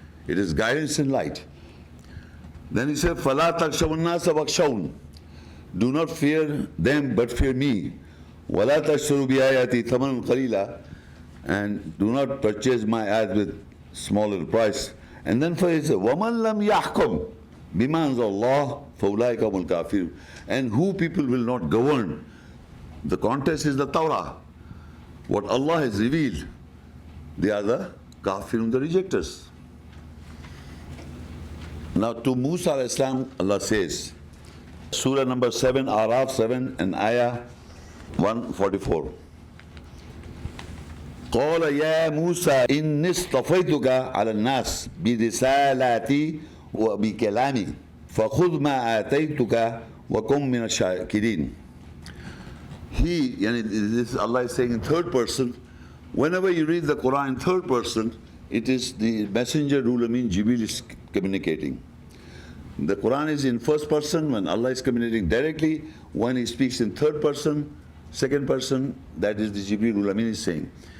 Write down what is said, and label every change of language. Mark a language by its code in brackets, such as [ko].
[en] It is guidance and light. Then he said, [ar] فَلَا تَخْشَوُا النَّاسَ وَاخْشَوْنِ, [en] do not fear them, but fear me. [ar] وَلَا تَشْتَرُوا بِآيَاتِي ثَمَنًا قَلِيلًا, [en] and do not purchase my ayat with smaller price. And then for he said, [ar] وَمَنْ لَمْ يَحْكُمْ بِمَا أَنزَلَ اللَّهُ فَأُولَٰئِكَ هُمُ الْكَافِرُونَ. [en] And who people will not govern? The context is the Torah. What Allah has revealed, they are the kafirun, the rejectors. Now to Musa alayhi salam, Allah says, Surah number 7, Araf 7 and Ayah 144. [ar] قال يا موسى إني اصطفيتك على الناس برسالاتي وبكلامي فخذ ما آتيتك وكن من الشاكرين. [en] This Allah is saying in 3rd person. Whenever you read the Quran in 3rd person, it is the messenger Ruhul Amin Jibril is communicating. The Quran is in 1st person when Allah is communicating directly. When he speaks in 3rd person, 2nd person, that is the Jibril Ruhul Amin is saying.